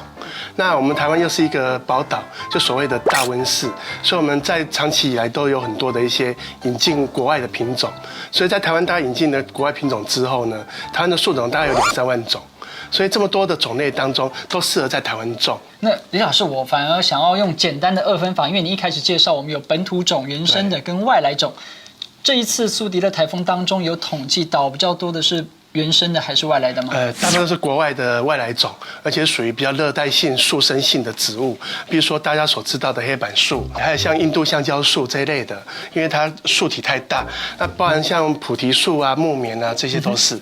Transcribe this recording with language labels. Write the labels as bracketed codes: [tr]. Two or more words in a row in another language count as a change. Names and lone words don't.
[zh] 那我們台灣又是一個寶島，就所謂的大溫室，所以我們在長期以來都有很多的一些引進國外的品種，所以在台灣大概引進了國外品種之後呢，台灣的樹種大概有2-3萬種。所以這麼多的種類當中，都適合在台灣種。那李老師，我反而想要用簡單的2分法，因為你一開始介紹我們有本土種、原生的跟外來種。這一次蘇迪的颱風當中有統計倒比較多的是原生的还是外来的吗？大部分都是国外的外来种，而且属于比较热带性、速生性的植物，比如说大家所知道的黑板树，还有像印度香蕉树这一类的，因为它树体太大，那包含像菩提树啊、木棉啊，这些都是。